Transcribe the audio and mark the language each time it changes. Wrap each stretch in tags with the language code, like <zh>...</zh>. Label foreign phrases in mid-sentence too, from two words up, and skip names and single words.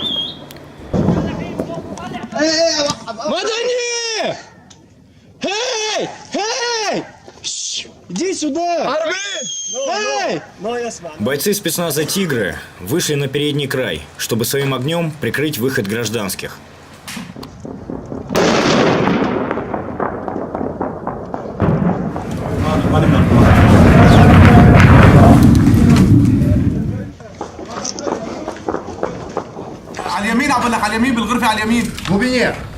<ru>Мадани! Эй! Эй! Иди сюда! Эй! Бойцы спецназа «Тигры» вышли на передний край, чтобы своим огнем прикрыть выход гражданских.</ru> <ar>على اليمين عم بقول لك على اليمين بالغرفة على اليمين.</ar> <ru>В глубине!</ru>